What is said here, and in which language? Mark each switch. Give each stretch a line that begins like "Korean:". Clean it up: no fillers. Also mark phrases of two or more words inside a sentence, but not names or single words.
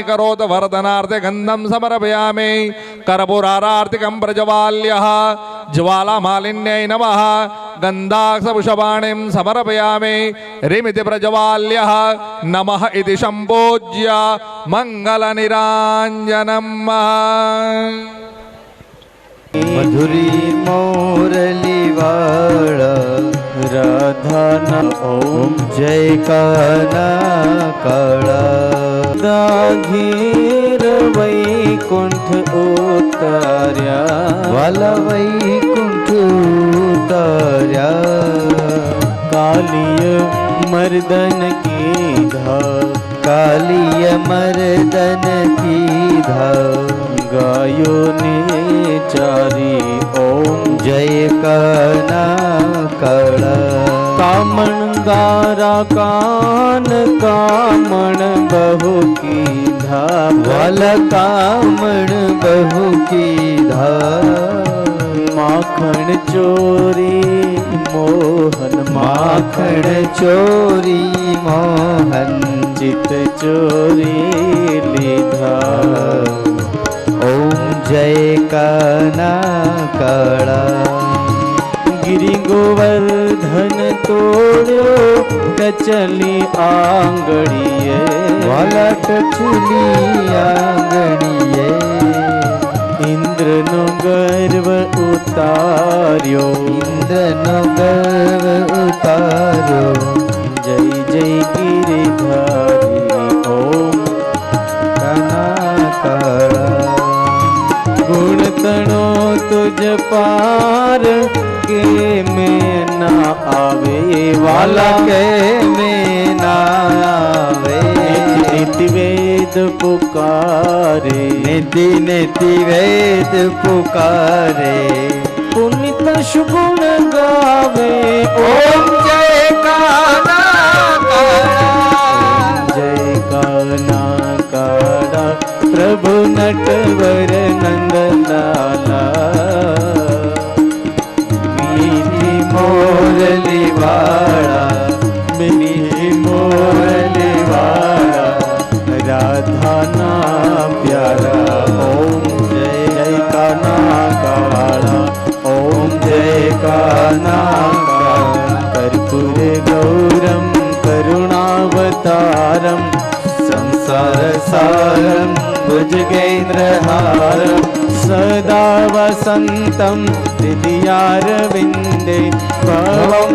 Sanskrit: करोदवर्धनार्थे गन्धं समर्पयामि. कर्पूरारार्तिकं प्रज्वाल्यः ज्वालामालिन्यै नमः. गन्धाक्षपुष्पाणिं समर्पयामि. रिमिति प्रज्वाल्यः नमः इति सम्पूज्य मङ्गलनिराञ्जनम्.
Gujarati: મધુરી મોરલી વાળા રાધા ઓમ જય કાના કાળા દાઘીર વૈકુંઠ ઉતાર્યા વાળા વૈકુંઠ ઉતાર્યા કાલિય મર્દન કીધા કાલિય મર્દન કીધા ગાયો ને ચારી ઓમ જય કાના કલા કામણ ગારા કાન કામણ બહુ કીધા વાલ કામણ બહુ કીધા માખણ ચોરી મોહન માખણ ચોરી મોહન ચિત ચોરી લીધા ઓમ જય કાના કાળા ગિરિ ગોવર્ધન તોડ્યો કચલી આંગળીએ વાળા કચલી આંગળીએ ઇન્દ્ર નો ગર્વ ઉતાર્યો ઇન્દ્ર નો ગર્વ ઉતાર્યો જય જય ગિરિધારી ઓમ કાના કાળા ગુણ તણો તુજ પાર કેમે ના આવે વાળા કેમે ના આવે નિતિ વેદ પુકારે નિતિ નિતિ વેદ પુકારે પુનિત સુગુણ ગાવે ઓમ જય કાના કાળા જય કાના પ્રભુ નટવર નંદલાલા મીઠી મોરલી વાળા મીઠી મોરલી વાળા રાધા ના પ્યારા ઓમ જય જય કાના કાળા ઓમ જય કાના
Sanskrit: कर्पूर गौरम करुणावतारम संसार सारम भुजगेन्द्रहारम सदा वसंतम हृदयारविंदे भवं